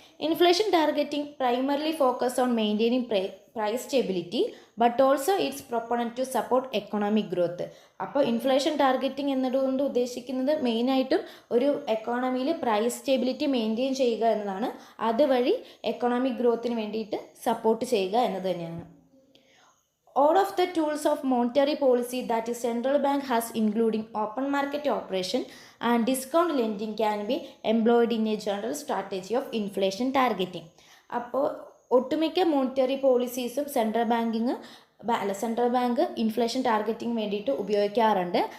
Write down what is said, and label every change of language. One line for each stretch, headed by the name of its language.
English: Inflation targeting primarily focus on maintaining price stability but also its proponent to support economic growth.
Malayalam: അപ്പോൾ inflation targeting എന്നതുകൊണ്ട് ഉദ്ദേശിക്കുന്നത് മെയിനായിട്ടും ഒരു എക്കോണമിയിൽ price stability maintain ചെയ്യുക എന്നതാണ്. അതുവഴി എക്കണോമിക് ഗ്രോത്തിന് വേണ്ടിയിട്ട് സപ്പോർട്ട് ചെയ്യുക എന്നത് തന്നെയാണ്.
English: All of the tools of monetary policy that is central bank has including open market operation and discount lending can be employed in a general strategy of inflation targeting.
Malayalam: അപ്പോൾ ഒട്ടുമിക്ക monetary പോളിസീസും central bank inflation targeting വേണ്ടിയിട്ട് ഉപയോഗിക്കാറുണ്ട്.